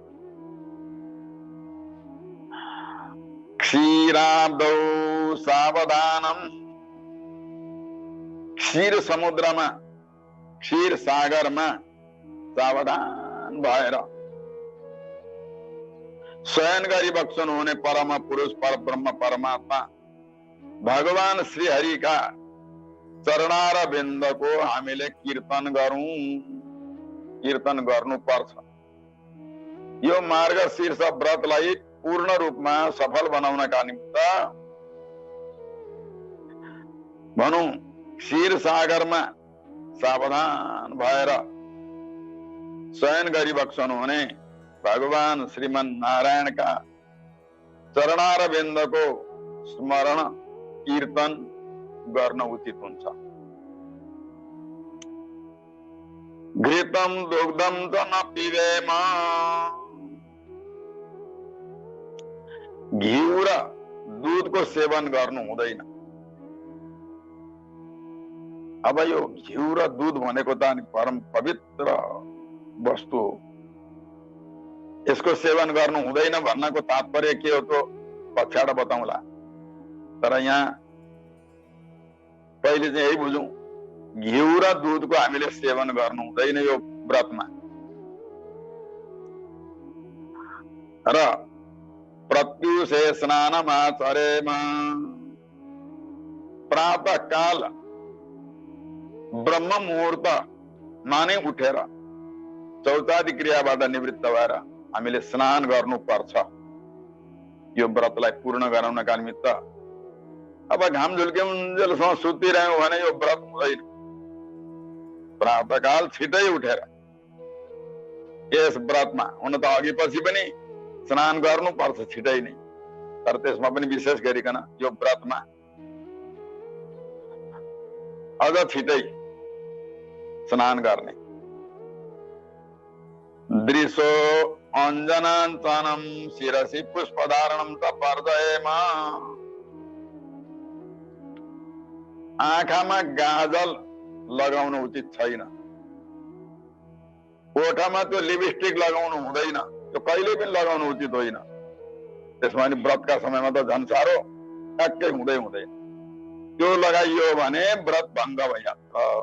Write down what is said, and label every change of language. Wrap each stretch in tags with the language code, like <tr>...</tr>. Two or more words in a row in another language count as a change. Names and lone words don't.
<sa>क्षीराब्दौ सावधानम,</sa> <ne>क्षीर समुद्रमा, क्षीर सागरमा सावधान भएर शयन गरिबक्सनु हुने परम पुरुष परब्रह्म परमात्मा भगवान श्री हरिका चरणार बिन्दको हामीले कीर्तन गरौं, कीर्तन गर्नुपर्छ। यो मार्गशीर्ष व्रतलाई पूर्ण रूपमा सफल बनाउनका निमित्त भनौं क्षीर सागरमा सावधान भएर शयन गरिबक्सनु हुने भगवान श्रीमन नारायणका चरणार बिन्दको स्मरण कीर्तन गर्न उचित हुन्छ।</ne> <sa>घृतम दुग्धम च न पिबेम,</sa> <ne>घिउ र दूधको सेवन गर्नु हुँदैन। अब यो घिउ र दूध भनेको त परम पवित्र वस्तु हो, यसको सेवन गर्नु हुँदैन भन्नको तात्पर्य के हो त पछाडा बताउँला। तर यहाँ पहिले चाहिँ यही बुझौं, घिउ र दूधको हामीले सेवन गर्नु हुँदैन यो व्रतमा। र</ne> <sa>प्रत्युषे स्नानमाचरेम,</sa> <ne>प्रातः काल ब्रह्म मुहूर्त माने उठेर शौचादि क्रियाबाट निवृत्त भएर हामीले स्नान गर्नुपर्छ यो व्रतलाई पूर्ण गराउनका निमित्त। अब घाम झुल्केन्जेलसम्म सुतिरह्यौं भने यो व्रत हुँदैन। प्रातःकाल छिटै उठेर यस व्रतमा, हुन त अघि पछि पनि स्नान गर्नुपर्छ छिटै नै, तर त्यसमा पनि विशेष गरिकन यो व्रतमा अझ छिटै स्नान गर्ने।</ne> <sa>दृशो अञ्जनाञ्चनम शिरसि पुष्पधारणम च पर्जयेम,</sa> <ne>आँखामा गाजल लगाउनु उचित छैन, ओठमा त्यो लिपस्टिक लगाउनु हुँदैन, त्यो कहिले पनि लगाउनु उचित होइन। त्यसमा नि व्रतका समयमा त झन् साह्रो ट्याक्कै हुँदै हुँदैन, त्यो लगाइयो भने व्रत भङ्ग भइहाल्छ।</ne>